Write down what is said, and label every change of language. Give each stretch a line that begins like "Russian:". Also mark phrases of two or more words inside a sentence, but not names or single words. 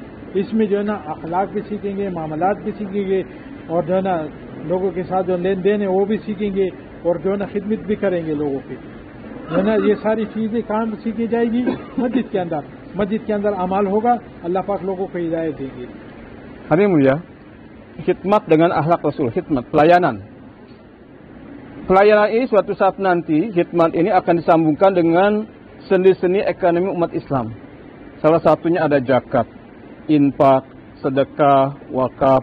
Hindi: इसमें जो है ना अखलाक भी सीखेंगे, मामलात भी सीखेंगे, और जो है ना लोगों के साथ जो लेन देन है वो भी सीखेंगे, और जो है ना खिदमत भी करेंगे लोगों की। जो है ना ये सारी चीजें काम सीखी जाएगी मस्जिद के अंदर। मस्जिद के अंदर अमाल होगा, अल्लाह पाक लोगों को हिदायत देंगे।
Indonesian: Hadirin mulia, khidmat dengan akhlak Rasul, khidmat, pelayanan. Pelayanan ini suatu saat nanti, khidmat ini akan disambungkan dengan sendi-sendi ekonomi umat Islam. Salah satunya ada zakat, infak, sedekah, wakaf.